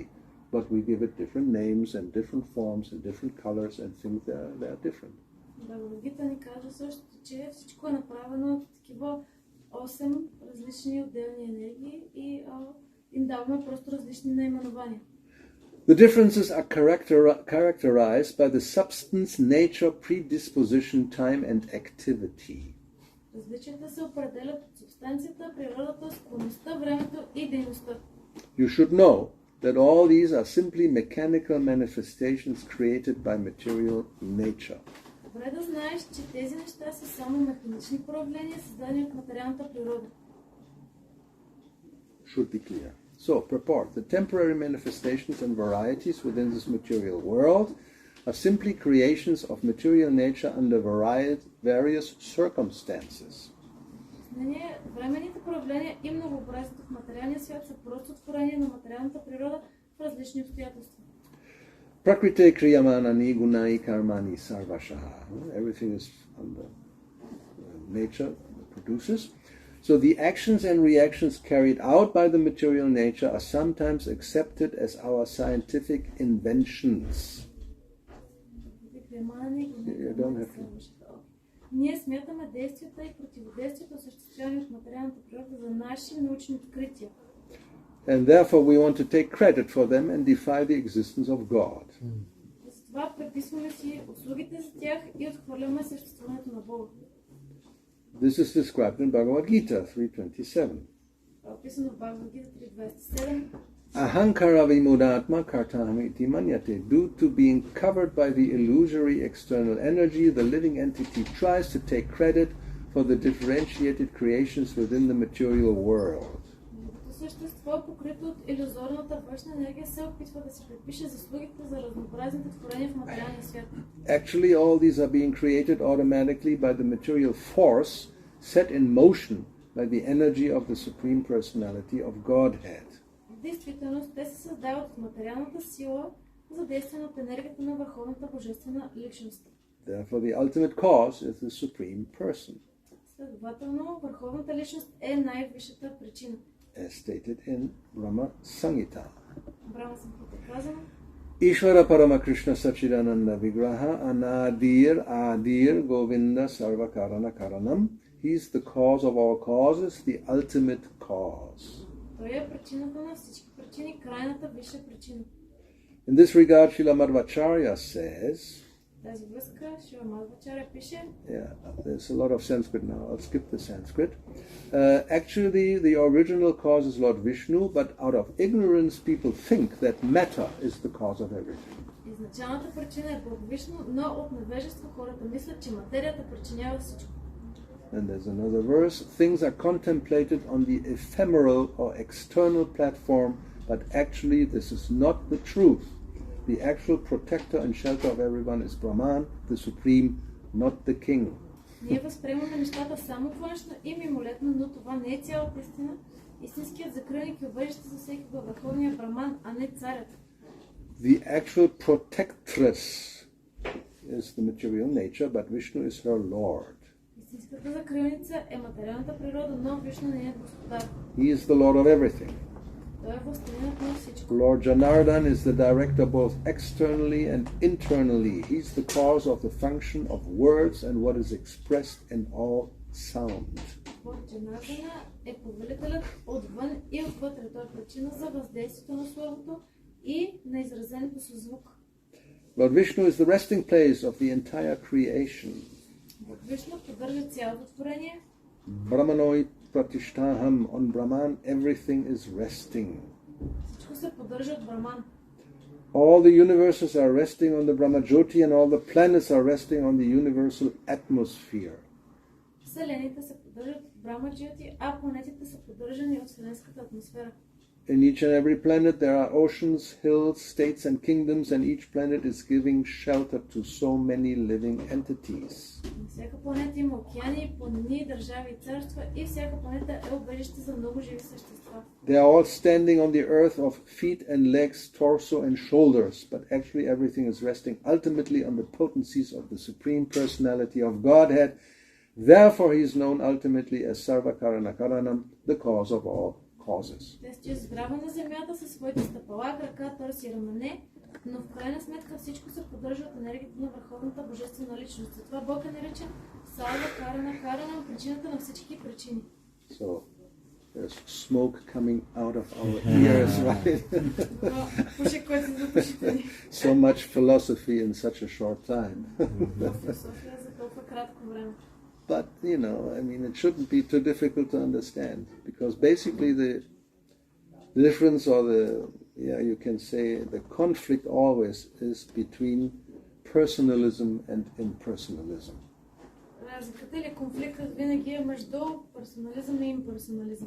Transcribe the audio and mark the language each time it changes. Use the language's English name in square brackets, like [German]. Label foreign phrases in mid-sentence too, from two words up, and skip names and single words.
[English] But we give it different names and different forms and different colors and think they are different. [Bulgarian] Бхагавад Гита ни казва също, че всичко е направено от такива 8 различни отделни енергии и им даваме просто различни наименования. [English] The differences are characterized by the substance, nature, predisposition, time and activity. [Bulgarian] Различията се определят от субстанцията, природата, склонността, времето и дейността. [English] You should know that all these are simply mechanical manifestations created by material nature. [Bulgarian] Добре да знаеш, че тези неща са само механични проявления, създадени от материалната природа. [English] Should be clear. So, purport. The temporary manifestations and varieties within this material world are simply creations of material nature under various circumstances. [Bulgarian] Временните проявления и многообразието в материалния свят са просто творение на материалната природа в различни обстоятелства. [Sanskrit] प्रकृतेः क्रियमाणानि गुणैः कर्माणि सर्वशः. [English] Everything is under nature produces. So the actions and reactions carried out by the material nature are sometimes accepted as our scientific inventions. You don't have to. [Bulgarian] Ние смятаме действията и противодействията, осъществявани от материалната природа, за наши научни открития. [English] And therefore we want to take credit for them and defy the existence of God. [Bulgarian] Затова приписваме си услугите за тях и отхвърляме съществуването на Бога. [English] This is described in Bhagavad Gita 3:27. [Bulgarian] Описано в Бхагавад Гита 3:27. [Sanskrit] अहङ्कार विमूढात्मा कर्ताहमिति मन्यते. [English] Due to being covered by the illusory external energy, the living entity tries to take credit for the differentiated creations within the material world. [Bulgarian] Същество, покрито от илюзорната външна енергия, се опитва да се припише заслугите за разнообразните творения в материалния свят. [English] Actually, all these are being created automatically by the material force set in motion by the energy of the Supreme Personality of Godhead. [Bulgarian] В действителност, те се създават от материалната сила, задействана от енергията на Върховната Божествена Личност. [English] Therefore, the ultimate cause is the Supreme Person. [Bulgarian] Следователно, Върховната Личност е най-висшата причина. [English] As stated in Brahma Samhita. [Bulgarian] Брахма Самхита казано. [Sanskrit] ईश्वर परम कृष्ण सच्चिदानन्द विग्रह आदिर् गोविन्द सर्वकारण कारणम्. [English] He is the cause of all causes, the ultimate cause. [Bulgarian] Той е причината на всички причини, крайната висша причина. [English] In this regard, Srila Madhvacharya says, [Bulgarian] Тази връзка Шива Мадхвачаря пише, [English] Yeah, there's a lot of Sanskrit now. I'll skip the Sanskrit. Actually, the original cause is Lord Vishnu, but out of ignorance, people think that matter is the cause of everything. [Bulgarian] изначалната причина е Бог Вишну, но от невежество хората мислят, че материята причинява всичко. [English] And there's another verse. Things are contemplated on the ephemeral or external platform, but actually this is not the truth. The actual protector and shelter of everyone is Brahman, the supreme, not the king. [Bulgarian] Ние възприемаме нещата само външно и мимолетно, но това не е цялата истина. Истинският закрилник и убежище за всеки го върховният Браман, а не царят. [English] The actual protectress is the material nature, but Vishnu is her lord. [Bulgarian] Истинската закрилница е материалната природа, но Вишну не е господар. [English] He is the lord of everything. [Bulgarian] Той е властелинът на всичко. [English] Lord Janardhan is the director both externally and internally. He's the cause of the function of words and what is expressed in all sound. [Bulgarian] Лорд Джанардана е повелителят отвън и отвътре. Той е причина за въздействието на словото и на изразеното със звук. [English] Lord Vishnu is the resting place of the entire creation. [Bulgarian] Бог Вишну поддържа цялото творение. [Sanskrit] ब्रह्मणोहि प्रतिष्ठाहम्. [English] On Brahman, everything is resting. [Bulgarian] Всичко се поддържа от Браман. [English] All the universes are resting on the Brahmajyoti and all the planets are resting on the universal atmosphere. [Bulgarian] Вселените се поддържат от Брамаджиоти, а планетите са поддържани от вселенската атмосфера. [English] In each and every planet there are oceans, hills, states and kingdoms, and each planet is giving shelter to so many living entities. [Bulgarian] На всяка планета има океани, планини, държави и царства и всяка планета е убежище за много живи същества. [English] They are all standing on the earth of feet and legs, torso and shoulders, but actually everything is resting ultimately on the potencies of the Supreme Personality of Godhead. Therefore he is known ultimately as [Sanskrit] सर्वकारण कारणम्, [English] the cause of all causes. [Bulgarian] Те стоят здраво на земята със своите стъпала, крака, торс и рамене, но в крайна сметка всичко се поддържа от енергията на върховната божествена личност. Затова Бог е наречен [Sanskrit] सर्वकारण कारणम्, [Bulgarian] причината на всички причини. [English] So there's smoke coming out of our ears, right? [Bulgarian] Пушек, който се запушите ни. [English] So much philosophy in such a short time. [Bulgarian] Философия за толкова кратко време. [English] But, I mean, it shouldn't be too difficult to understand, because basically the difference or you can say the conflict always is between personalism and impersonalism. [Bulgarian] Разликата или конфликтът винаги е между персонализъм и имперсонализъм.